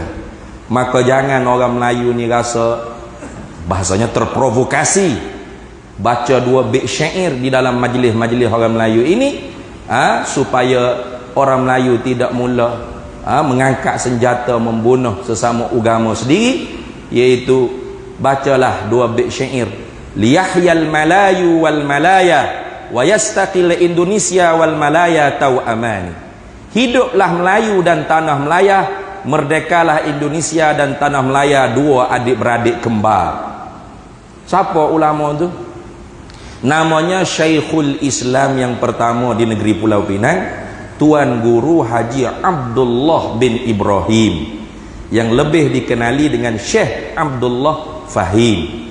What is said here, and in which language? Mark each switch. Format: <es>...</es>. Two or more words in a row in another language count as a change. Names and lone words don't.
<ms>Maka jangan orang Melayu ni rasa bahasanya terprovokasi baca 2 bait syair di dalam majlis-majlis orang Melayu ini, supaya orang Melayu tidak mula mengangkat senjata membunuh sesama agama sendiri, iaitu bacalah 2 bait syair,</ms> <ar>ليحيا الملايو والملايا ويستقل إندونيسيا والملايا توأمان.</ar> <ms>Hiduplah Melayu dan tanah Melaya, merdekalah Indonesia dan tanah Melaya, 2 adik-beradik kembar. Siapa ulama tu? Namanya Syekhul Islam yang pertama di negeri Pulau Pinang, Tuan Guru Haji Abdullah bin Ibrahim, yang lebih dikenali dengan Syekh Abdullah Fahim.</ms>